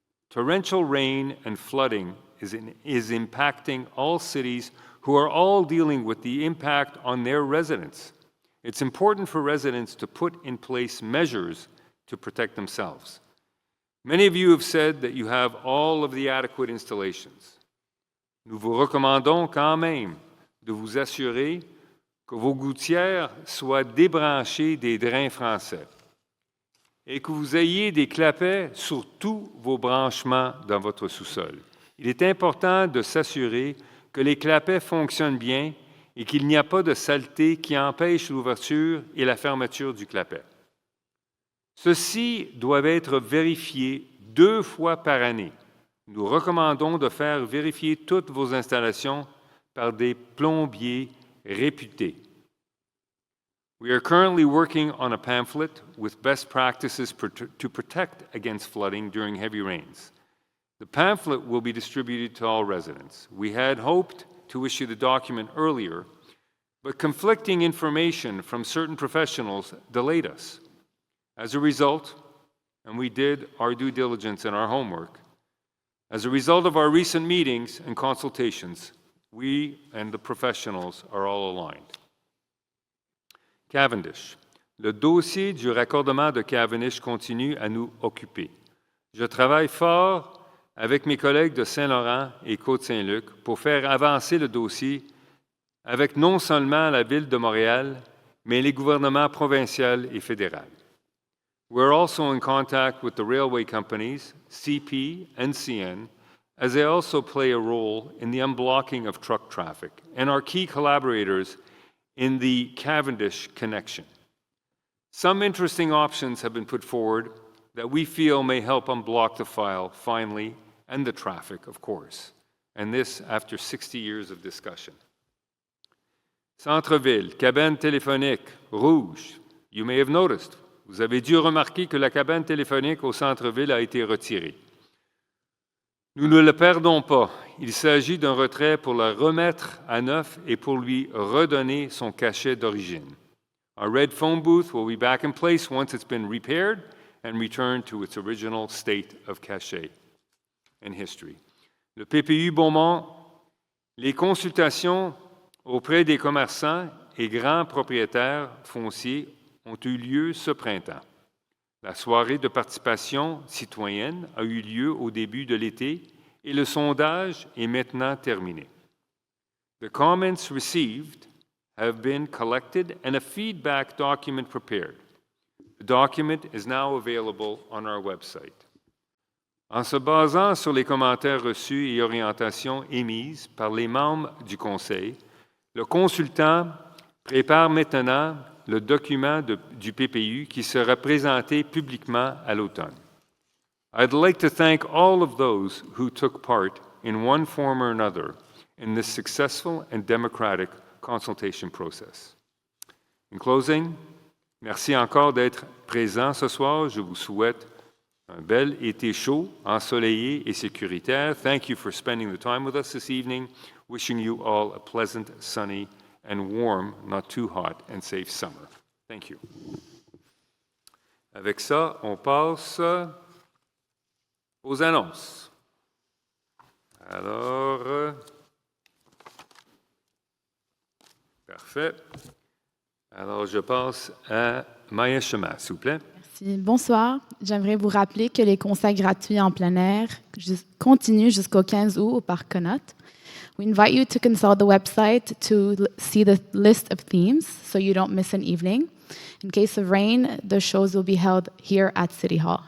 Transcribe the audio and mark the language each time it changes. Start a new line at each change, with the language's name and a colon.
English: Torrential rain and flooding is impacting all cities who are all dealing with the impact on their residents. It's important for residents to put in place measures to protect themselves. Many of you have said that you have all of the adequate installations.
French: Nous vous recommandons quand même de vous assurer que vos gouttières soient débranchées des drains français et que vous ayez des clapets sur tous vos branchements dans votre sous-sol. Il est important de s'assurer que les clapets fonctionnent bien et qu'il n'y a pas de saleté qui empêche l'ouverture et la fermeture du clapet. Ceux-ci doivent être vérifiés 2 fois par année. Nous recommandons de faire vérifier toutes vos installations par des plombiers réputés.
English: We are currently working on a pamphlet with best practices to protect against flooding during heavy rains. The pamphlet will be distributed to all residents. We had hoped to issue the document earlier, but conflicting information from certain professionals delayed us. As a result, and we did our due diligence and our homework. As a result of our recent meetings and consultations, we and the professionals are all aligned.
French: Cavendish. Le dossier du raccordement de Cavendish continue à nous occuper. Je travaille fort avec mes collègues de Saint-Laurent et Côte-Saint-Luc pour faire avancer le dossier avec non seulement la Ville de Montréal, mais les gouvernements provincial et fédéral.
English: We're also in contact with the railway companies, CP and CN, as they also play a role in the unblocking of truck traffic and are key collaborators in the Cavendish connection. Some interesting options have been put forward that we feel may help unblock the file finally, and the traffic, of course, and this after 60 years of discussion.
French: Centre-ville, cabane téléphonique, rouge.
English: You may have noticed.
French: Vous avez dû remarquer que la cabane téléphonique au centre-ville a été retirée. Nous ne le perdons pas. Il s'agit d'un retrait pour la remettre à neuf et pour lui redonner son cachet d'origine.
English: Our red phone booth will be back in place once it's been repaired and returned to its original state of cachet and history.
French: Le PPU Beaumont, les consultations auprès des commerçants et grands propriétaires fonciers ont eu lieu ce printemps. La soirée de participation citoyenne a eu lieu au début de l'été et le sondage est maintenant terminé.
English: The comments received have been collected and a feedback document prepared. The document is now available on our website.
French: En se basant sur les commentaires reçus et orientations émises par les membres du Conseil, le consultant prépare maintenant le document du PPU qui sera présenté publiquement à l'automne.
English: I'd like to thank all of those who took part in one form or another in this successful and democratic consultation process. In closing,
French: merci encore d'être présent ce soir. Je vous souhaite un bel été chaud, ensoleillé et sécuritaire.
English: Thank you for spending the time with us this evening. Wishing you all a pleasant, sunny, and warm, not too hot, and safe summer. Thank you.
French: Avec ça, on passe aux annonces. Alors, parfait. Alors, je passe à Maya Chema, s'il vous plaît. Merci. Bonsoir. J'aimerais vous rappeler que les concerts gratuits en plein air continuent jusqu'au 15 août au Parc Connaught.
English: We invite you to consult the website to see the list of themes so you don't miss an evening. In case of rain, the shows will be held here at City Hall.